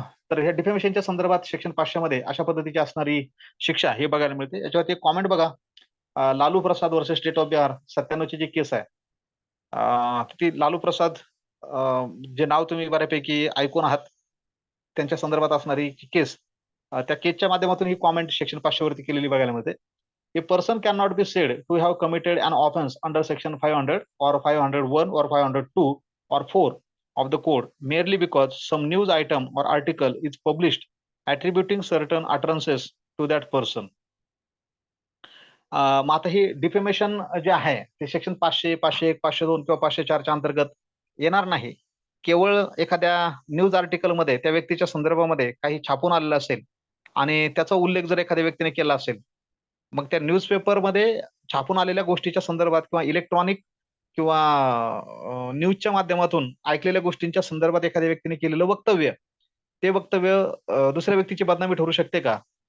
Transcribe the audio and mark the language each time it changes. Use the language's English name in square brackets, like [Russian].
[Marathi] तर ह्या डिफेमेशनच्या संदर्भात सेक्शन 500 मध्ये अशा पद्धतीची असणारी शिक्षा हे बघायला मिळते. याच्यावरती एक कॉमेंट बघा. Lalu Prasad versus state of Bihar 97 ची जी केस आहे, ती लालू प्रसाद जे नाव तुम्ही बऱ्यापैकी ऐकून आहात त्यांच्या संदर्भात असणारी केस, त्या केसच्या माध्यमातून ही कॉमेंट सेक्शन 500 वरती केलेली बघायला मिळते. [English] A person can not be said to have committed an offence under section 500 or 501 or 502 or 4 of the code merely because some news item or article is published attributing certain utterances to that person. [Marathi] मग आता हे defamation जे आहे ते section 500, 501, 502 किंवा 504च्या अंतर्गत येणार नाही. केवळ एखाद्या न्यूज आर्टिकलमध्ये त्या व्यक्तीच्या संदर्भामध्ये काही छापून आलेलं असेल आणि त्याचा उल्लेख जर एखाद्या व्यक्तीने केला असेल, मग त्या न्यूजपेपरमध्ये छापून आलेल्या गोष्टीच्या संदर्भात किंवा इलेक्ट्रॉनिक किंवा न्यूजच्या माध्यमातून ऐकलेल्या गोष्टींच्या संदर्भात एखाद्या व्यक्तीने केलेलं वक्तव्य, ते वक्तव्य दुसऱ्या व्यक्तीची बदनामी ठरू शकते का?